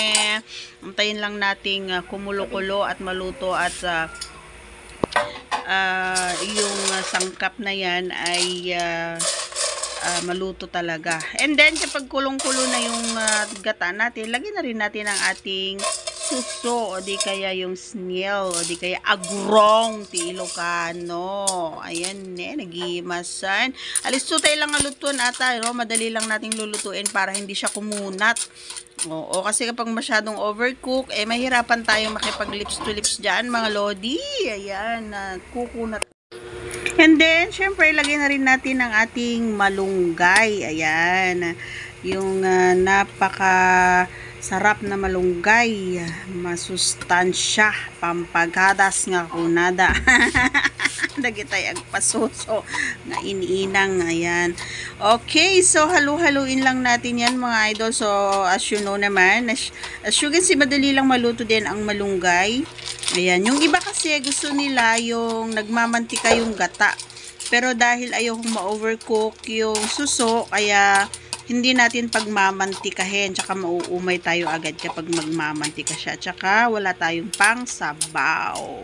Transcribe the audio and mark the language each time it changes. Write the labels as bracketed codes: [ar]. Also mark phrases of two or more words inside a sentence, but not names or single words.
[tl] Antayin lang nating kumulo-kulo at maluto at yung sangkap na yan ay maluto talaga. [en] And then, [tl] kapag kulong-kulo na yung gata natin, lagyan na rin natin ang ating suso, o di kaya yung snail, o di kaya [ilo] agurong ti Ilocano. Ayan, nagimasan. [tl] Alis tutay lang ang lutuan ata, no? Madali lang nating lulutuin para hindi siya kumunat. Oo, kasi kapag masyadong overcook, mahirapan tayong makipag [en] lips to lips [tl] dyan, mga lodi. Ayan, kukunat. [en] And then, [tl] syempre, ilagay na rin natin ang ating malunggay. Ayan, yung napaka-sarap na malunggay. Masustansya, [ilo] pampagadas nga kunada. Dagitay agpasuso nga iniinang. [tl] Ayan. [en] Okay, so [tl] halu-haluin lang natin yan, mga idol. [en] So, as you know naman, as you can see, [tl] madali lang maluto din ang malunggay. Ayan, yung iba kasi gusto nila yung nagmamantika yung gata. Pero dahil ayaw kong ma-overcook yung suso, kaya hindi natin pagmamantikahin, tsaka mauumay tayo agad kapag magmamantika siya, tsaka wala tayong pang sabaw.